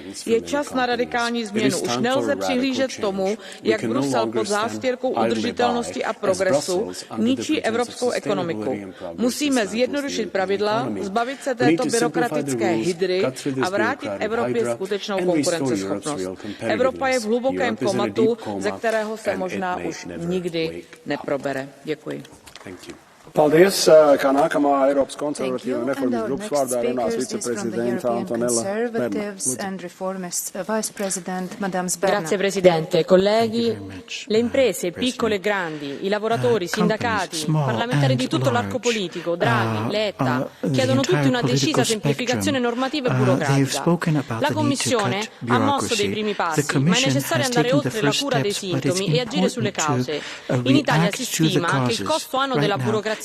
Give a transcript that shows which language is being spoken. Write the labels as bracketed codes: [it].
[cs] Je čas na radikální změnu. Už nelze přihlížet tomu, jak Brusel pod zástěrkou udržitelnosti a progresu ničí evropskou ekonomiku. Musíme zjednodušit pravidla, zbavit se této byrokratické hydry a vrátit Evropě skutečnou konkurenceschopnost. Evropa je v hlubokém komatu, ze kterého se možná už nikdy neprobere. Děkuji. [lv] Paldies, kā nākamā Eiropas konservatīva un reformistu grupas vārdā runās viceprezidenta Antonella Berna. [it] Grazie Presidente, colleghi. Le imprese, piccole e grandi, i lavoratori, i sindacati, parlamentari di tutto l'arco politico, Draghi, Letta, chiedono tutti una decisa semplificazione normativa e burocratica. La Commissione ha mosso dei primi passi, ma è necessario andare oltre la cura dei sintomi e agire sulle cause. In Italia si stima che il costo annuo della burocrazia